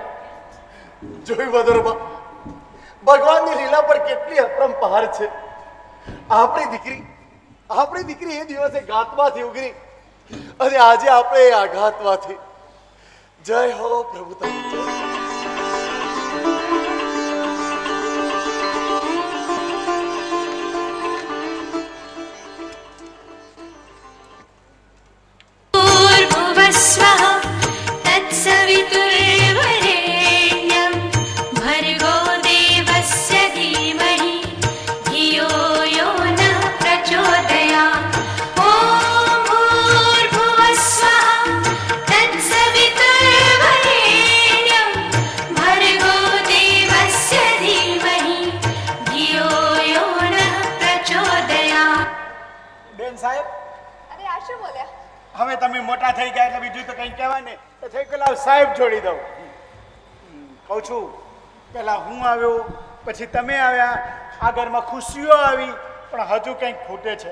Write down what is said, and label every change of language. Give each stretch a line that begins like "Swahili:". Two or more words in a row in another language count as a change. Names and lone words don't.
Gujarati: જોઈ વદરમાં ભગવાનની લીલા પર કેટલી અપરંપાર છે. આપણી દીકરી એ દિવસે ઘાતમાંથી ઉગરી અને આજે આપણે એ આઘાતમાંથી. જય હો પ્રભુ તારી જય.
Sanskrit: भूर्भुवस्वः तत्सवितुर्वरेण्यं भर्गो देवस्य धीमहि धियो यो नः प्रचोदयात्. ॐ भूर्भुवस्वः तत्सवितुर्वरेण्यं भर्गो देवस्य धीमहि धियो यो नः प्रचोदयात्.
Gujarati: બેન સાહેબ, અરે આ શું બોલ્યા? હવે તમે મોટા થઈ ગયા એટલે બીજું તો કંઈ કહેવાય ને, તો થઈ પેલા સાહેબ જોડી દઉં. કહું છું, પેલા હું આવ્યો, પછી તમે આવ્યા, આ ઘરમાં ખુશીઓ આવી, પણ હજુ કંઈક ખૂટે છે.